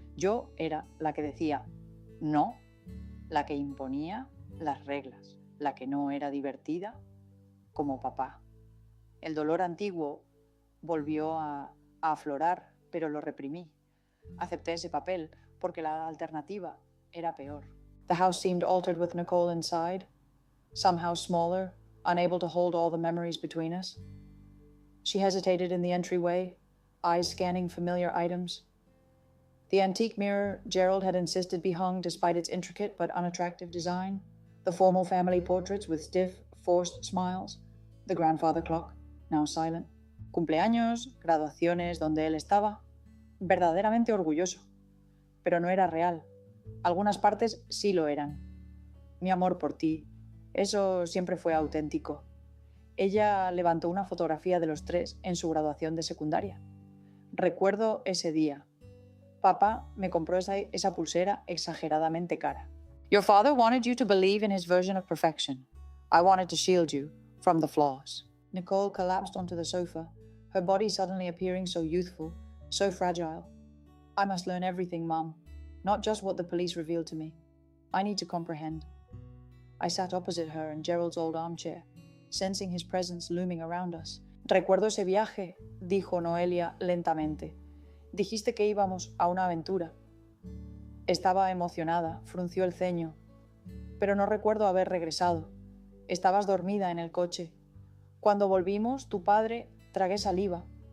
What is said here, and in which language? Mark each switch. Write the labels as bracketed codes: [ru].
[es] Yo era la que decía no, la que imponía las reglas, la que no era divertida como papá. El dolor antiguo volvió a aflorar, pero lo reprimí. Acepté ese papel porque la alternativa era peor. [en] The house seemed altered with Nicole inside, somehow smaller, unable to hold all the memories between us. She hesitated in the entryway, eyes scanning familiar items. The antique mirror Gerald had insisted be hung despite its intricate but unattractive design, the formal family portraits with stiff, forced smiles, the grandfather clock, now silent. [es] Cumpleaños, graduaciones donde él estaba, verdaderamente orgulloso. Pero no era real. Algunas partes sí lo eran. Mi amor por ti, eso siempre fue auténtico. Ella levantó una fotografía de los tres en su graduación de secundaria. Recuerdo ese día. Papá me compró esa pulsera exageradamente cara. [en] Your father wanted you to believe in his version of perfection. I wanted to shield you from the flaws. Nicole collapsed onto the sofa, her body suddenly appearing so youthful, so fragile. I must learn everything, Mom, not just what the police revealed to me. I need to comprehend. I sat opposite her in Gerald's old armchair, sensing his presence looming around us. [es] Recuerdo ese viaje, dijo Noelia lentamente. Dijiste que íbamos a una aventura. Estaba emocionada, frunció el ceño, pero no recuerdo haber regresado. Estabas dormida en el coche. Cuando volvimos, tu padre tragué saliva.